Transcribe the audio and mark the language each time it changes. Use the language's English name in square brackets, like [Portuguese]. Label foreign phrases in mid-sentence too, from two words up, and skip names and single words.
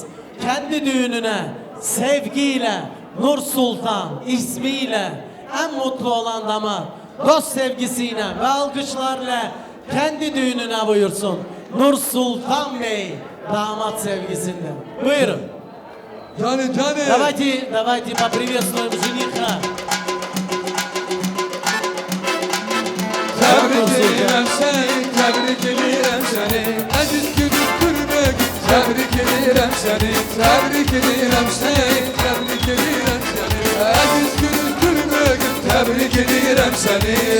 [Turkish] Kendi düğününe sevgiyle, Nur Sultan ismiyle en mutlu olan damat, dost sevgisiyle ve alkışlarla kendi düğününe buyursun. Nur Sultan Bey damat sevgisinde. Buyurun. Canım canım. [Russian] Давайте поприветствуем жениха. [Turkish] Tebrik ederim seni, tebrik ederim seni. Aziz günün kurban, tebrik ederim seni, tebrik ederim seni, tebrik ederim seni. Aziz günün kurban, tebrik ederim seni.